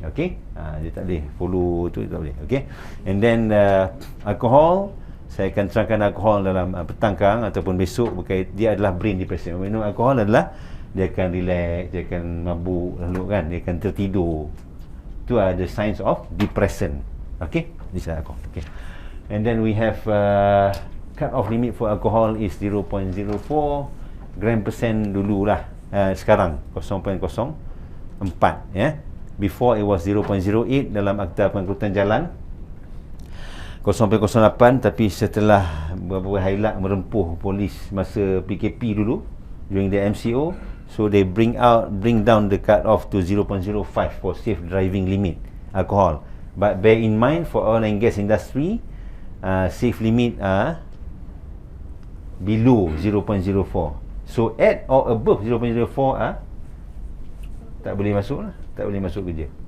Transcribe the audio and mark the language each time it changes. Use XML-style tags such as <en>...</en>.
<ms>Okey, dia tak boleh follow tu, tak boleh. Okey.</ms> <en>And then</en> <ms>alkohol, saya akan terangkan alkohol dalam petang kang ataupun besok, berkait dia adalah brain depression. Minum alkohol adalah dia akan relax, dia akan mabuk lalu kan, dia akan tertidur. Itu ada</ms> <en>signs of depression. Okay, this is alcohol. Okay, and then we have cut off limit for alcohol is 0.04 gram persen dululah.</en> <ms>Sekarang 0.04 ya.</ms> <en>Before it was</en> <ms>0.08 dalam Akta Pengangkutan Jalan.</ms> <en>0.08,</en> <ms>tapi setelah beberapa highlight merempuh polis masa PKP dulu</ms> <en>during the MCO, so they bring down the cut off to 0.05 for safe driving limit alcohol. But bear in mind, for oil and gas industry, safe limit are below 0.04. So at or above</en> <ms>0.04 tak boleh masuk lah, tak boleh masuk kerja.</ms>